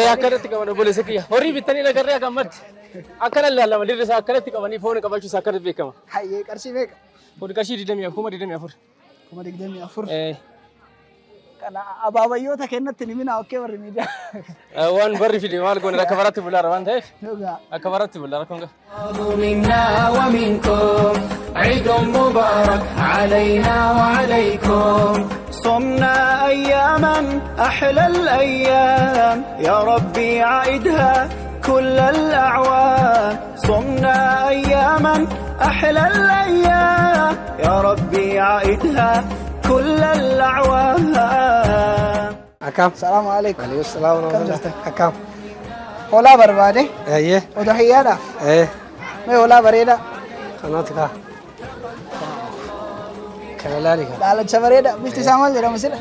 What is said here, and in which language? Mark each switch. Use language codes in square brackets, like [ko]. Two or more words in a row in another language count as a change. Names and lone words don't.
[om] Akkanatti qaban obboleessa kiyya. Horii bittanii lagarree akkamatti. Akkana ilaalama dirri isaa akkanatti qabanii foon qabachuus akkanatti beekama. Hayyee qarshii meeqa? Foon qarshii 24. 24. Kana abaabayyoota kennatti ni mina okkee warri miidiyaa. Waan barri fide maal goone akka baratti bulaara waan ta'eef. Dhugaa. Akka baratti bulaara konga. [ar] منا ومنكم عيد مبارك علينا وعليكم صمنا أياما أحلى الأيام يا ربي عيدها كل الأعوام صمنا أياما أحلى الأيام يا ربي عيدها كل الأعوام. Akkam. سلام عليكم. عليه السلام ورحمة الله. [om] Akkam. Hoolaa barbaade? Ayyee. Udhiyyaadhaaf? Mee hoolaa bareeda? Kanaati kaa. Kana laali kaa. Daalacha bareeda. Bifti isaa maal jedhama sila?